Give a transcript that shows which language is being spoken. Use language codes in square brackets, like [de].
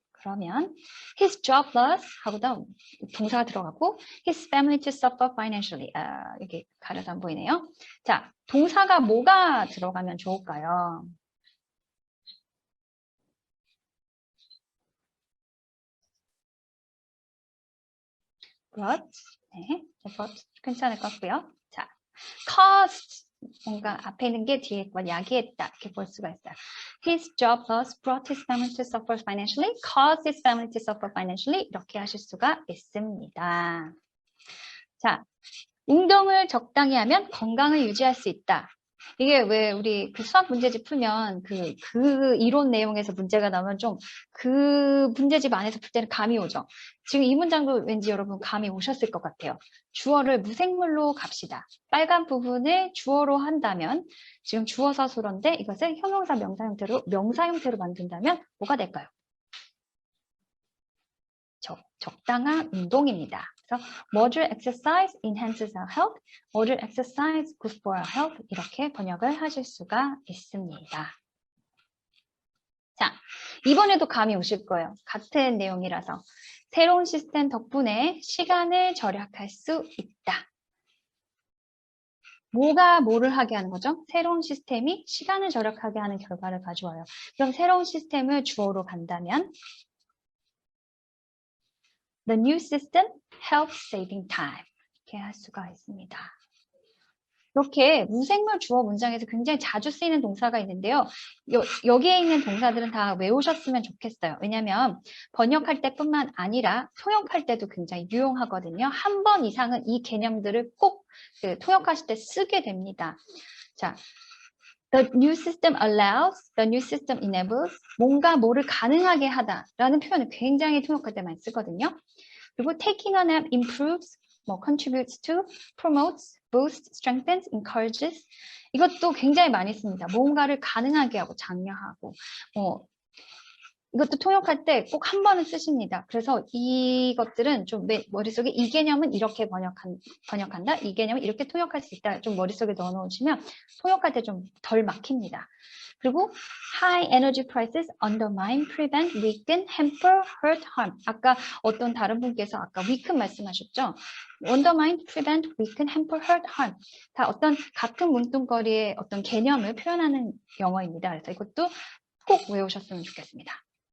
[ko] 그러면 [en] his job loss [ko] 하고도 동사가 들어가고 [en] his family to suffer financially. [ko] 여기 가려서 안 보이네요. 자, 동사가 뭐가 들어가면 좋을까요? [en] brought. [ko] 네, brought 괜찮을 것 같고요. [en] 자, caused. [ko] 뭔가 앞에 있는 게 뒤에 걸 야기했다 이렇게 볼 수가 있어요. [en] His job loss brought his family to suffer financially, caused his family to suffer financially [ko] 이렇게 하실 수가 있습니다. 자, 운동을 적당히 하면 건강을 유지할 수 있다. 이게 왜 우리 그 수학 문제집 풀면 그 이론 내용에서 문제가 나오면 좀 그 문제집 안에서 풀 때는 감이 오죠. 지금 이 문장도 왠지 여러분 감이 오셨을 것 같아요. 주어를 무생물로 갑시다. 빨간 부분을 주어로 한다면 지금 주어 사술어인데 이것을 형용사 명사 형태로 만든다면 뭐가 될까요? 적당한 운동입니다. 그래서 [en] moderate exercise enhances our health, moderate exercise good for our health [ko] 이렇게 번역을 하실 수가 있습니다. 자, 이번에도 감이 오실 거예요. 같은 내용이라서 새로운 시스템 덕분에 시간을 절약할 수 있다. 뭐가 뭐를 하게 하는 거죠? 새로운 시스템이 시간을 절약하게 하는 결과를 가져와요. 그럼 새로운 시스템을 주어로 간다면 [en] The new system helps saving time. [ko] 이렇게 할 수가 있습니다. 이렇게 무생물 주어 문장에서 굉장히 자주 쓰이는 동사가 있는데요. 여기에 있는 동사들은 다 외우셨으면 좋겠어요. 왜냐하면 번역할 때뿐만 아니라 통역할 때도 굉장히 유용하거든요. 한 번 이상은 이 개념들을 꼭 통역하실 때 쓰게 됩니다. 자, [en] The new system allows, the new system enables, [ko] 뭔가 뭐를 가능하게 하다라는 표현을 굉장히 통역할 때 많이 쓰거든요. 그리고 [en] taking a nap improves, [ko] 뭐 [en] contributes to, promotes, boosts, strengthens, encourages [ko] 이것도 굉장히 많이 씁니다. 뭔가를 가능하게 하고 장려하고 이것도 통역할 때 꼭 한 번은 쓰십니다. 그래서 이것들은 좀 머릿속에 이 개념은 이렇게 번역한다. 이 개념은 이렇게 통역할 수 있다. 좀 머릿속에 넣어놓으시면 통역할 때 좀 덜 막힙니다. [en] 그리고 high energy prices undermine, prevent, weaken, hamper, hurt, harm. [ko] 아까 어떤 다른 분께서 아까 weaken 말씀하셨죠? [en] undermine, prevent, weaken, hamper, hurt, harm. [ko] 다 어떤 같은 문둥거리의 어떤 개념을 표현하는 영어입니다. 그래서 이것도 꼭 외우셨으면 좋겠습니다.